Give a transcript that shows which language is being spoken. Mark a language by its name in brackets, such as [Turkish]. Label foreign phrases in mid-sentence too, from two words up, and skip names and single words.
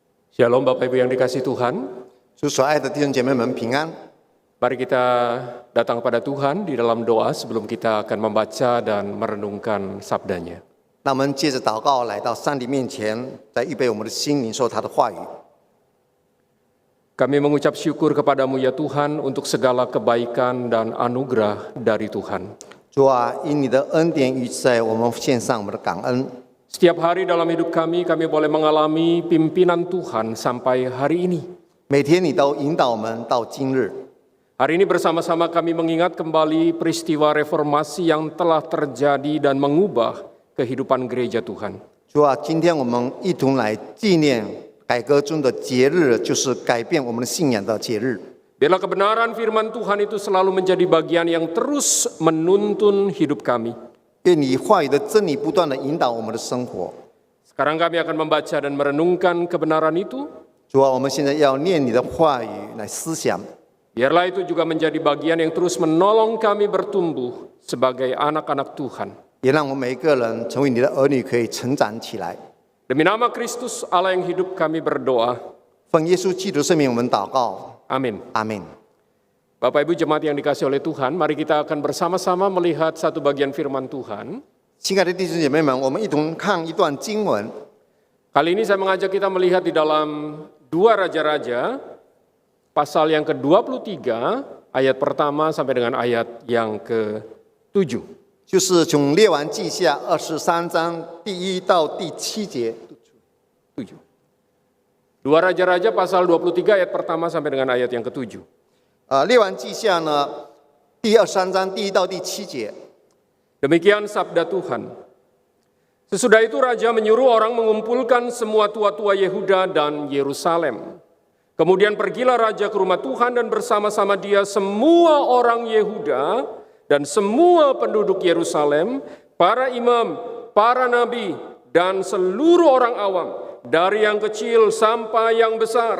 [Indonesian] Shalom Bapak Ibu yang dikasihi Tuhan. [Chinese] 主所爱的弟兄姐妹们平安。 [Indonesian] Mari kita datang kepada Tuhan di dalam doa sebelum kita akan membaca dan merenungkan sabdanya. [Chinese] 那我们接着祷告，来到上帝面前，再预备我们的心，领受他的话语。 [Indonesian] Kami mengucap syukur kepadamu ya Tuhan untuk segala kebaikan dan anugerah dari Tuhan. [Chinese] 主啊，因你的恩典与在，我们献上我们的感恩。 [Indonesian] Setiap hari dalam hidup kami boleh mengalami pimpinan Tuhan sampai hari ini. [Chinese] 每天你都引导我们到今日。 [Indonesian] Hari ini bersama-sama kami mengingat kembali peristiwa reformasi yang telah terjadi dan mengubah kehidupan gereja Tuhan. [Chinese] 主啊，今天我们一同来纪念改革中的节日，就是改变我们的信仰的节日。 [Indonesian] Biarlah kebenaran firman Tuhan itu selalu menjadi bagian yang terus menuntun hidup kami. [Chinese] 愿你话语的真理不断的引导我们的生活。 [Indonesian] Sekarang kami akan membaca dan merenungkan kebenaran itu. [Chinese] 主啊，我们现在要念你的话语来思想。 [Indonesian] Biarlah itu juga menjadi bagian yang terus menolong kami bertumbuh sebagai anak-anak Tuhan. [Chinese] 也让我们每一个人成为你的儿女，可以成长起来。 [Indonesian] Demi nama Kristus Allah yang hidup kami berdoa. [Chinese] 奉耶稣基督圣名，我们祷告。 [Indonesian] Amin. [Chinese] 阿门。 [Indonesian] Bapak Ibu jemaat yang dikasihi oleh Tuhan, mari kita akan bersama-sama melihat satu bagian firman Tuhan. [Chinese] 亲爱的弟兄姐妹们，我们一同看一段经文。 [Indonesian] Kali ini saya mengajak kita melihat di dalam 2 Raja-Raja, pasal yang ke-23, ayat pertama sampai dengan ayat yang ke-7. [Chinese] 就是从列王记下23章第1到第7节。 [Indonesian] 7. 2 Raja-Raja pasal 23 ayat pertama sampai dengan ayat yang ke-7. [Chinese] 列王记下呢，第23章第1到第7节。 [Indonesian] Demikian sabda Tuhan. Sesudah itu raja menyuruh orang mengumpulkan semua tua-tua Yehuda dan Yerusalem. Kemudian pergilah raja ke rumah Tuhan dan bersama-sama dia semua orang Yehuda dan semua penduduk Yerusalem, para imam, para nabi, dan seluruh orang awam, dari yang kecil sampai yang besar.